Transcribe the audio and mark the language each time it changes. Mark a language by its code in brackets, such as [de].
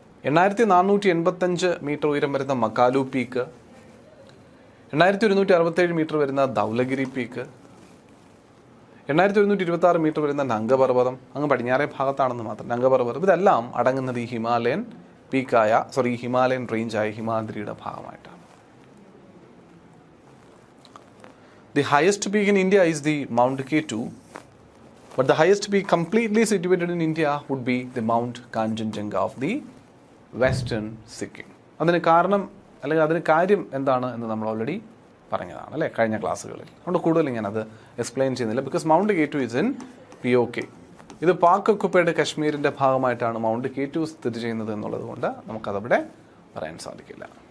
[ml] 8485 metre ഉയരം വരുന്ന മക്കാലു peak, 8167 metre വരുന്ന ധൗലഗിരി പീക്ക്, 8126 മീറ്റർ വരുന്ന നംഗപർവ്വതം, അങ്ങ് പടിഞ്ഞാറേ ഭാഗത്താണെന്ന് മാത്രം നംഗപർവ്വതം. ഇതെല്ലാം അടങ്ങുന്നത് ഈ ഹിമാലയൻ ഹിമാലയൻ റേഞ്ചായ ഹിമാദ്രിയുടെ ഭാഗമായിട്ടാണ്. [en] The highest peak in India is the Mount K2, but the highest peak completely situated in India would be the Mount Kanchenjunga of the Western Sikkim. [ml] അതിന് കാരണം അല്ലെങ്കിൽ അതിന് കാര്യം എന്താണ് എന്ന് നമ്മൾ ഓൾറെഡി പറഞ്ഞതാണ് അല്ലേ കഴിഞ്ഞ ക്ലാസ്സുകളിൽ. അതുകൊണ്ട് കൂടുതൽ ഞാനത് എക്സ്പ്ലെയിൻ ചെയ്യുന്നില്ല. [en] Because mount K2 is in POK. [ml] ഇത് പാക് ഒക്കുപ്പൈഡ് കശ്മീരിൻ്റെ ഭാഗമായിട്ടാണ് മൗണ്ട് K2 സ്ഥിതി ചെയ്യുന്നത് എന്നുള്ളത് കൊണ്ട് നമുക്കതവിടെ പറയാൻ സാധിക്കില്ല.